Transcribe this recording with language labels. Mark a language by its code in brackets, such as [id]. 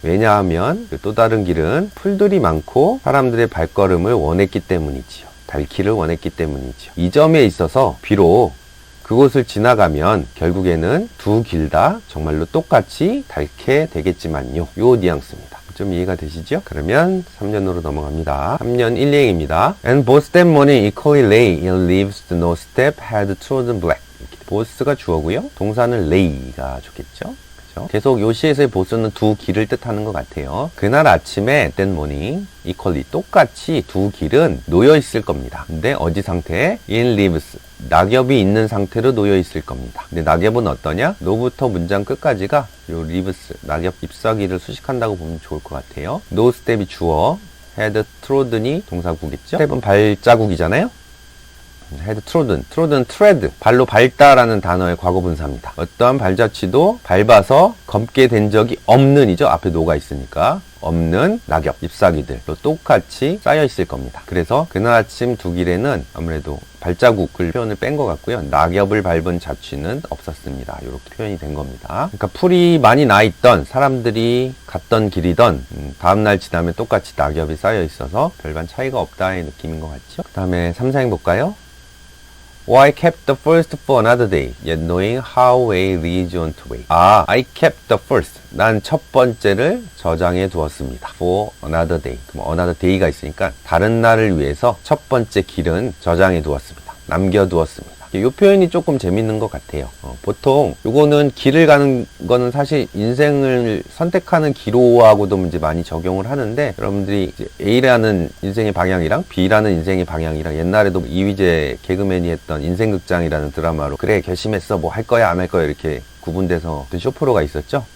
[ko] 왜냐하면 그 또 다른 길은 풀들이 많고 사람들의 발걸음을 원했기 때문이지요. 닳기를 원했기 때문이지요. 이 점에 있어서 비록 그곳을 지나가면 결국에는 두 길 다 정말로 똑같이 닳게 되겠지만요. 요 뉘앙스입니다. 좀 이해가 되시죠? 그러면 3년으로 넘어갑니다. 3년 1행입니다. [en] And both them morning equally lay in leaves no step had trodden black. [ko] both가 주어고요. 동사는 lay가 좋겠죠? 그죠? 계속 요 시에서의 both는 두 길을 뜻하는 것 같아요. 그날 아침에 [en] that morning equally [ko] 똑같이 두 길은 놓여 있을 겁니다. 근데 어디 상태에? [en] in leaves [ko] 낙엽이 있는 상태로 놓여 있을 겁니다. 근데 낙엽은 어떠냐? 노부터 문장 끝까지가 요 leaves 낙엽 잎사귀를 수식한다고 보면 좋을 것 같아요. no step이 주어, had trodden이 동사구겠죠? step은 발자국이잖아요. had trodden, tread, 발로 밟다라는 단어의 과거분사입니다. 어떠한 발자취도 밟아서 검게 된 적이 없는 이죠. 앞에 노가 있으니까. 없는 낙엽, 잎사귀들로 똑같이 쌓여 있을 겁니다. 그래서 그날 아침 두 길에는 아무래도 발자국을 표현을 뺀 것 같고요. 낙엽을 밟은 자취는 없었습니다. 이렇게 표현이 된 겁니다. 그러니까 풀이 많이 나 있던 사람들이 갔던 길이던 다음날 지나면 똑같이 낙엽이 쌓여 있어서 별반 차이가 없다의 느낌인 것 같죠. 그 다음에 3, 4행 볼까요? [en] I kept the first for another day, yet knowing how way leads on to way. I kept the first. [ko] 난 첫 번째를 저장해 두었습니다. [en] For another day. [ko] 그럼 another day가 있으니까 다른 날을 위해서 첫 번째 길은 저장해 두었습니다. 남겨두었습니다. 이 표현이 조금 재밌는 것 같아요. 보통 요거는 길을 가는 거는 사실 인생을 선택하는 기로하고도 이제 많이 적용을 하는데, 여러분들이 이제 A라는 인생의 방향이랑 B라는 인생의 방향이랑 옛날에도 이휘재 개그맨이 했던 인생극장이라는 드라마로 그래 결심했어 뭐 할 거야 안 할 거야 이렇게 구분돼서 쇼프로가 있었죠.